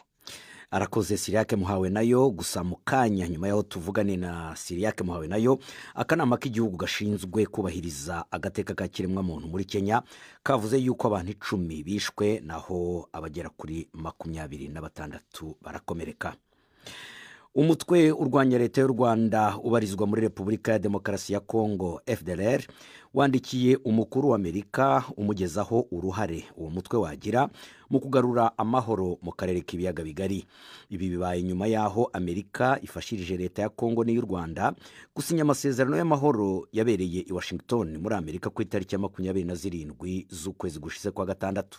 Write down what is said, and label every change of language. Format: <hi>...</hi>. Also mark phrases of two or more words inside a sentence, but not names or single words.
<rw>Arakoze Siriake Muhawe nayo. Gusa mu kanya nyuma yaho tuvugane na Siriake Muhawe nayo, akanama k'igihugu gashinzwe kubahiriza agateka ka kiremwamuntu muri Kenya kavuze yuko abantu 10 bishwe naho abagera kuri 26 barakomereka. Umutwe urwanya leta y'u Rwanda ubarizwa muri Repubulika ya Demokarasi ya Kongo FDLR wandikiye umukuru wa Amerika umugezaho uruhare uwo mutwe wagira mu kugarura amahoro mu karere k'ibiyaga bigari. Ibi bibaye nyuma yaho Amerika ifashirije leta ya Kongo n'iy'u Rwanda gusinya amasezerano y'amahoro yabereye i Washington muri Amerika ku itariki ya 27 z'ukwezi gushize kwa gatandatu.</rw>